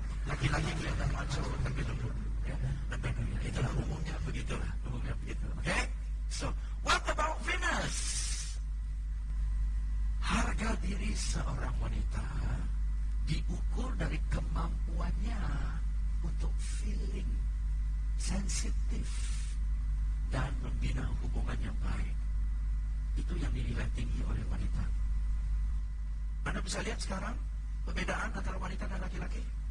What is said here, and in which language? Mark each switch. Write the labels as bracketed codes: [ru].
[id] Laki-laki kelihatan macho tapi lembut. Ya, lembut. Itulah umumnya begitulah. [en] Oke? So, what about Venus? Harga [id] diri seorang wanita diukur dari kemampuannya untuk feeling, sensitif, dan membina hubungan yang baik. Itu yang dinilai tinggi oleh wanita. Anda bisa lihat sekarang perbedaan antara wanita dan laki-laki.